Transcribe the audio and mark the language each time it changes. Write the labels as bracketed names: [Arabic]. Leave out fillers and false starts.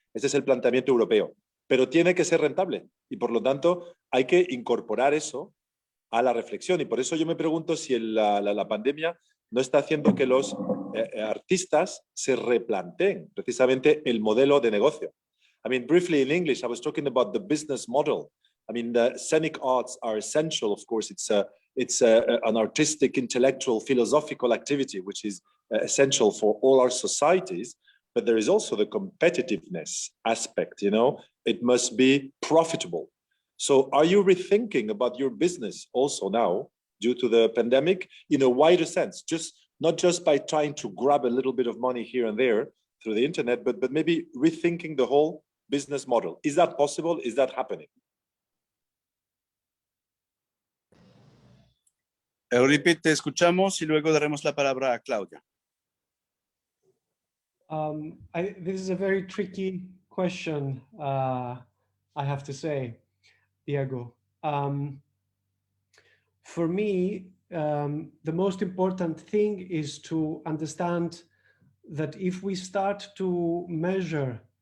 [Spanish] Este es el planteamiento europeo, pero tiene que ser rentable y por lo tanto hay que incorporar eso a la reflexión, y por eso yo me pregunto si la pandemia no está haciendo que los artistas se replanteen precisamente el modelo de negocio. [English] I mean, briefly in English, I was talking about the business model. I mean, the scenic arts are essential, of course. It's an artistic, intellectual, philosophical activity, which is essential for all our societies. But there is also the competitiveness aspect, you know, it must be profitable. So are you rethinking about your business also now, due to the pandemic, in a wider sense, not just by trying to grab a little bit of money here and there through the internet, but maybe rethinking the whole business model? Is that possible? Is that happening? [Spanish] Euripi, te escuchamos y luego daremos la palabra a Claudia. [English] This is a very tricky question, I have to say, Diego. For me, the most important thing is to understand that if we start to measure